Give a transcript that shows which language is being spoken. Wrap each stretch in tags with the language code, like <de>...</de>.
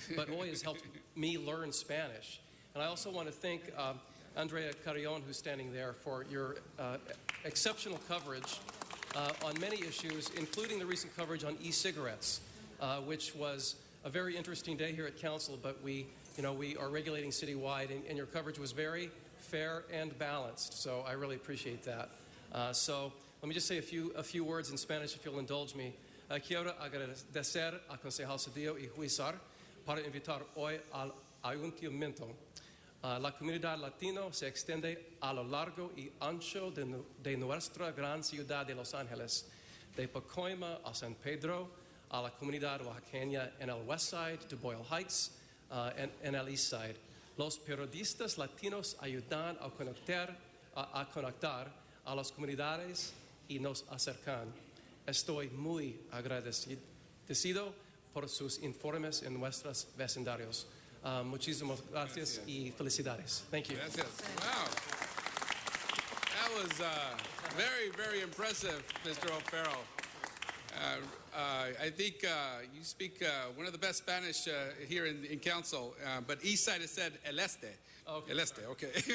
<en>But OI has helped me learn Spanish. And I also want to thank Andrea Carrion, who's standing there, for your exceptional coverage on many issues, including the recent coverage on e-cigarettes, which was a very interesting day here at Council, but we are regulating citywide, and your coverage was very fair and balanced, so I really appreciate that. So let me just say a few words in Spanish, if you'll indulge me.</en> <es>Quiero agradecer a Concejal Cedillo y Huizar para invitar hoy al ayuntamiento. La comunidad latino se extiende a lo largo y ancho de nuestra gran ciudad de Los Ángeles, de Pacoima a San Pedro, a la comunidad oaxaqueña en el West Side, to Boyle Heights, and el East Side. Los periodistas latinos ayudan a conectar a las comunidades y nos acercan. Estoy muy agradecido por sus informes en nuestros vecindarios. Muchísimas gracias y felicidades.</es> <en>Thank you.</en> <es>Gracias. Wow.</es> <en>That was very, very impressive, Mr. O'Farrell. I think you speak one of the best Spanish here in Council, but East Side has said El Este. Okay. El Este, okay.</en>